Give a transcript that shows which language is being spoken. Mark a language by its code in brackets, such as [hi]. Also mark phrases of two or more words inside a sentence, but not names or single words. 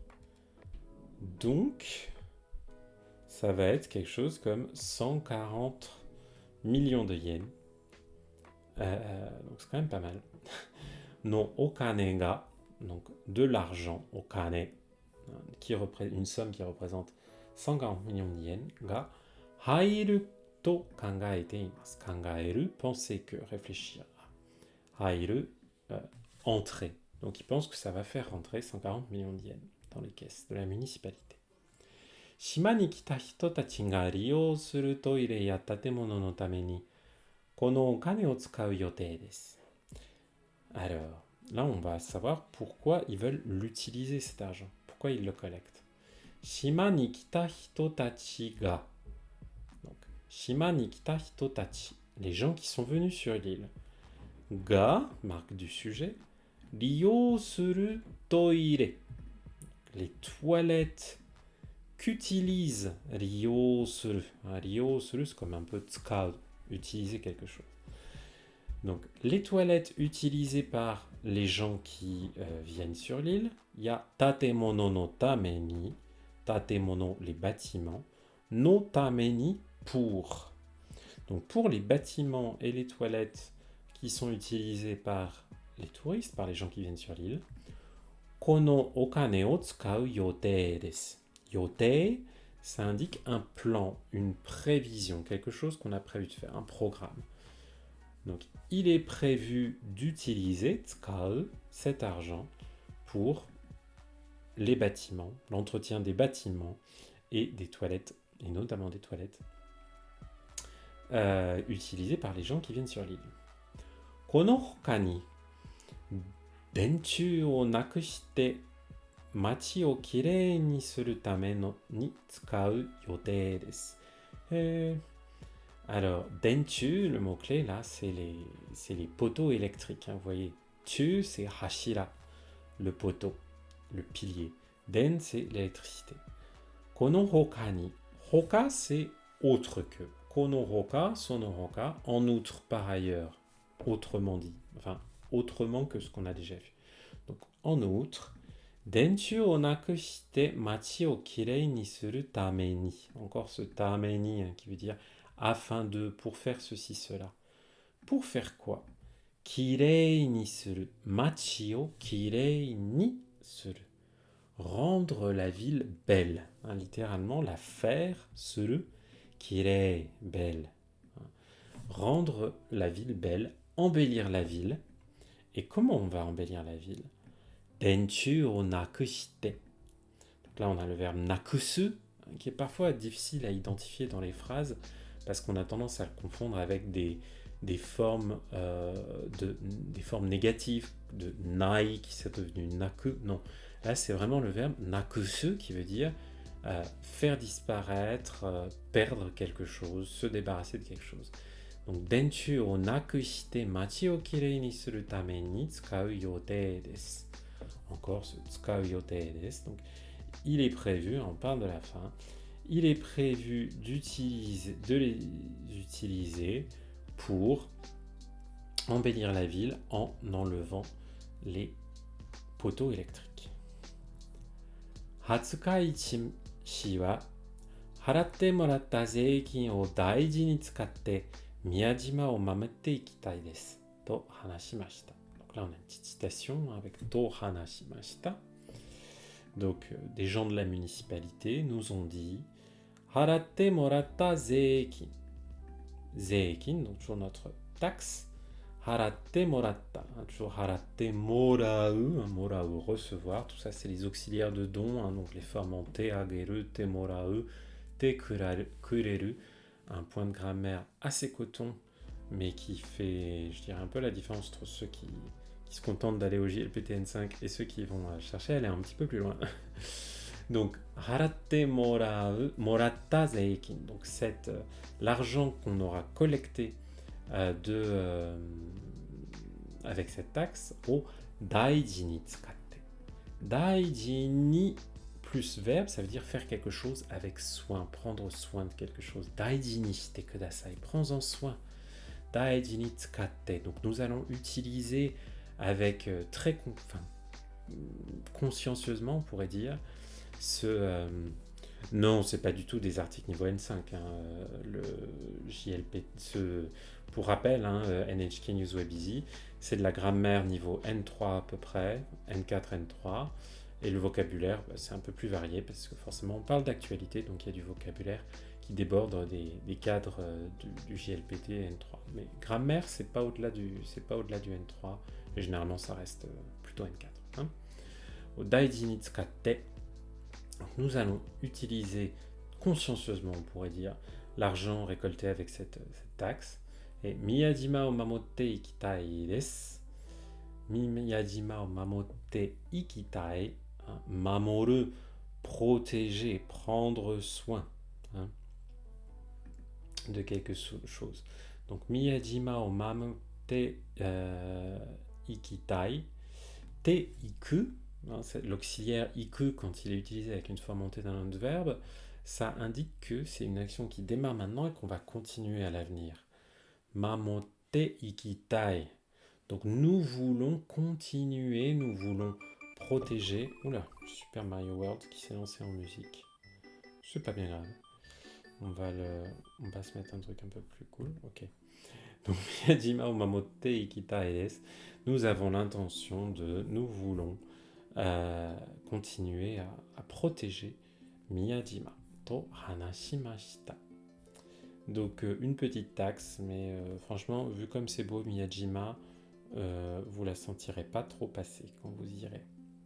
[fr] Donc, ça va être quelque chose comme 140 millions de yens. Donc, c'est quand même pas mal. [ja] のお金が, [fr] donc de l'argent, okane, une somme qui représente 140 millions de yens, [ja] が入ると考えています. [fr] Kangaeru, penser que, réfléchir. [ja] 入る, [fr] entrer. Donc il pense que ça va faire rentrer 140 millions de yens dans les caisses de la municipalité. [ja] 島に来た人たちが利用するトイレや建物のためにこのお金を使う予定です. [fr] Alors, là on va savoir pourquoi ils veulent l'utiliser cet argent, pourquoi ils le collectent. [ja] 島に来た人たちが. Donc, 島に来た人たち, [fr] les gens qui sont venus sur l'île. Ga, marque du sujet, [ja] 利用するトイレ, [fr] les toilettes qu'utilise [ja] 利用する. 利用する, [fr] c'est comme un peu [ja] 使う, [fr] utiliser quelque chose. Donc, les toilettes utilisées par les gens qui viennent sur l'île, il y a [ja] 建物のために, [fr] tatemono, les bâtiments, [ja] のために, [fr] pour. Donc, pour les bâtiments et les toilettes qui sont utilisés par les touristes, par les gens qui viennent sur l'île, [ja] このお金を使う予定です. [fr] Yotei, ça indique un plan, une prévision, quelque chose qu'on a prévu de faire, un programme. Donc, il est prévu d'utiliser tsukau, cet argent, pour les bâtiments, l'entretien des bâtiments et des toilettes, et notamment des toilettes, utilisées par les gens qui viennent sur l'île. [ja] このほかに、電柱をなくして町をきれいにするためのに使う予定です. [fr] Alors, denchu, le mot-clé là, c'est les poteaux électriques. Hein, vous voyez, [ja] 柱, [fr] c'est hashira, le poteau, le pilier. Den, c'est l'électricité. [ja] このほかに. [fr] Hoka, c'est autre que. [ja] このほか、そのほか, [fr] en outre, par ailleurs, autrement dit, enfin, autrement que ce qu'on a déjà vu. Donc, en outre, [ja] 電柱をなくして町をきれいにするために. [fr] Encore ce [ja] ために [fr] qui veut dire afin de, pour faire ceci, cela. Pour faire quoi? [ja] きれいにする. 町をきれいにする. [fr] Rendre la ville belle. Hein, littéralement, la faire, [ja] する、きれい, [fr] belle. Hein. Rendre la ville belle, embellir la ville. Et comment on va embellir la ville? [ja] 電柱をなくして. [fr] Donc là, on a le verbe nakusu, qui est parfois difficile à identifier dans les phrases, parce qu'on a tendance à le confondre avec des formes, des formes négatives, de nai qui s'est devenu naku. Non, là c'est vraiment le verbe nakusu qui veut dire faire disparaître, perdre quelque chose, se débarrasser de quelque chose. Donc, [ja] 電柱をなくして町をきれいにするために使う予定です. Encore ce 使う予定です. [fr] Donc, il est prévu, on parle de la fin, il est prévu de les utiliser pour embellir la ville en enlevant les poteaux électriques. [ja] 廿日市は払ってもらった税金を大事に使って宮島をまもっていきたいですと話しました. [fr] Donc là on a une petite citation avec [ja] と話しました. [fr] Donc des gens de la municipalité nous ont dit [ja] 払ってもらった税金. [fr] Zeikin, donc toujours notre taxe. [ja] 払ってもらった, [fr] hein, toujours [ja] 払ってもらう, [fr] morau, recevoir, tout ça c'est les auxiliaires de don, hein, donc les formes en [ja] てあげる、てもらう、てくれる, [fr] un point de grammaire assez coton, mais qui fait, je dirais, un peu la différence entre ceux qui se contentent d'aller au JLPTN5 et ceux qui vont chercher à aller un petit peu plus loin. Donc, [ja] 払ってもらう、もらった税金, [fr] donc l'argent qu'on aura collecté avec cette taxe au [ja] 大事に使って. 大事に [fr] plus verbe, ça veut dire faire quelque chose avec soin, prendre soin de quelque chose. [ja] 大事にしてください, [fr] prends-en soin. [ja] 大事に使って. [fr] Donc nous allons utiliser avec consciencieusement, on pourrait dire, non, c'est pas du tout des articles niveau N5. Hein, le JLP, pour rappel, hein, NHK News Web Easy, c'est de la grammaire niveau N3 à peu près, N4, N3. Et le vocabulaire, c'est un peu plus varié parce que forcément on parle d'actualité, donc il y a du vocabulaire qui déborde des cadres du JLPT N3. Mais grammaire, c'est pas au-delà du N3. Et généralement, ça reste plutôt N4. Hein. [ja] あう大事に使って, [fr] nous allons utiliser consciencieusement, on pourrait dire, l'argent récolté avec cette taxe. [ja] Et 宮島を守っていきたいです. 宮島を守っていきたい. [fr] Hein, mamoru, protéger, prendre soin, hein, de quelque chose. [ja] Donc 宮島を守っていきたい. ていく, [fr] hein, l'auxiliaire iku, quand il est utilisé avec une forme montée d'un autre verbe, ça indique que c'est une action qui démarre maintenant et qu'on va continuer à l'avenir. [ja] 守っていきたい. [fr] Donc nous voulons continuer, nous voulons protéger. Oula, Super Mario World qui s'est lancé en musique. C'est pas bien grave. On va se mettre un truc un peu plus cool. [ja] Ok. Donc 宮島を守っていきたいです. [fr] Nous avons l'intention nous voulons continuer à protéger [ja] 宮島と話しました. [fr] Donc une petite taxe, mais franchement, vu comme c'est beau Miyajima, vous la sentirez pas trop passer quand vous irez.